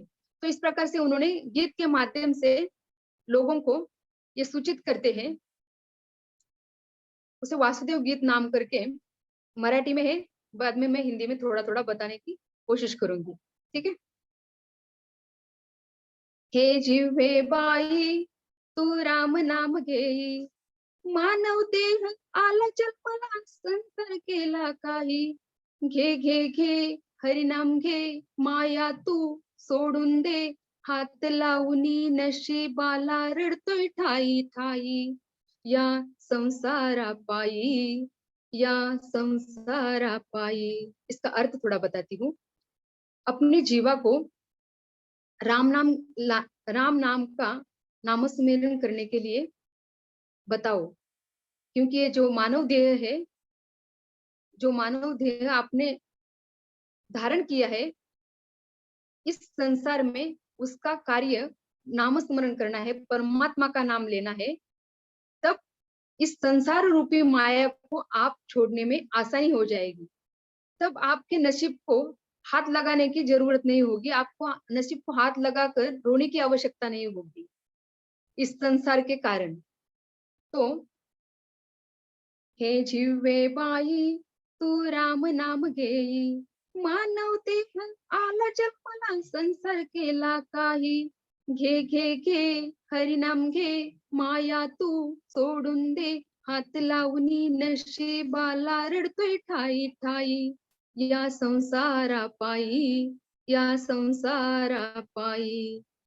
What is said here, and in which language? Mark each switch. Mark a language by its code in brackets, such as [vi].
[hi] तो इस प्रकार से उन्होंने गीत के माध्यम से लोगों को ये सूचित करते हैं। उसे वासुदेव गीत नाम करके मराठी में है, बाद में मैं हिंदी में थोड़ा थोड़ा बताने की कोशिश करूंगी, ठीक है। [mr] हे जिव्हे बाई तू राम नाम घेई, मानव देह आला जन्माला, संसार केला काही, घे घे घे हरिनाम घे, माया तू सोडून दे, हात लावणी नशिबाला रडतोय ठाई ठाई, या संसारा पायी, या संसारा पायी। [hi] इसका अर्थ थोड़ा बताती हूँ। अपने जीवा को राम नाम का नामस्मरण करने के लिए बताओ, क्योंकि ये जो मानव देह है, जो मानव देह आपने धारण किया है, इस संसार में उसका कार्य नामस्मरण करना है, परमात्मा का नाम लेना है। तब इस संसार रूपी माया को आप छोड़ने में आसानी हो जाएगी। तब आपके नसीब को हाथ लगाने की जरूरत नहीं होगी, आपको नसीब को हाथ लगाकर रोने की आवश्यकता नहीं होगी इस संसार के कारण। [mr] तो हे जिव्हे बाई तू राम नाम घेई, मानव देह आला जन्माला, संसार केला काही, घे घे घे हरिनाम घे, माया तू सोडून दे, हात लावणी नशिबाला रडतोय ठाई ठाई, या संसारा पायी, या संसारा पायी।